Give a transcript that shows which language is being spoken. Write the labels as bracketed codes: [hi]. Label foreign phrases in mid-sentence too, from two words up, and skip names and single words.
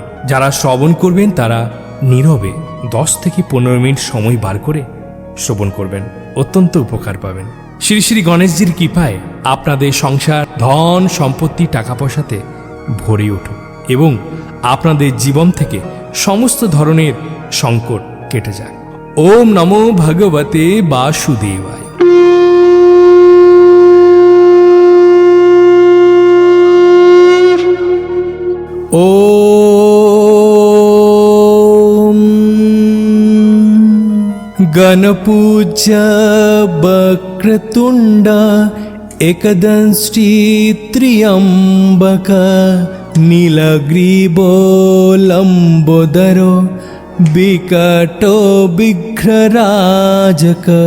[bn] যারা শ্রবণ করবেন তারা নীরবে 10 থেকে 15 মিনিট সময় বার করে শ্রবণ করবেন, অত্যন্ত উপকার পাবেন। শ্রী শ্রী গণেশজির কৃপায় আপনাদের সংসার ধন সম্পত্তি টাকা পয়সাতে ভরে উঠুক এবং আপনাদের জীবন থেকে সমস্ত ধরনের সংকট কেটে যাক। [sa] ওম নমো ভগবতে বাসুদেবায়। ওম গণপূজ্য বক্রতুণ্ড एकदंष्टि त्र्यंबक नीलग्रीवो लंबोदरो विकटो विघ्नराजक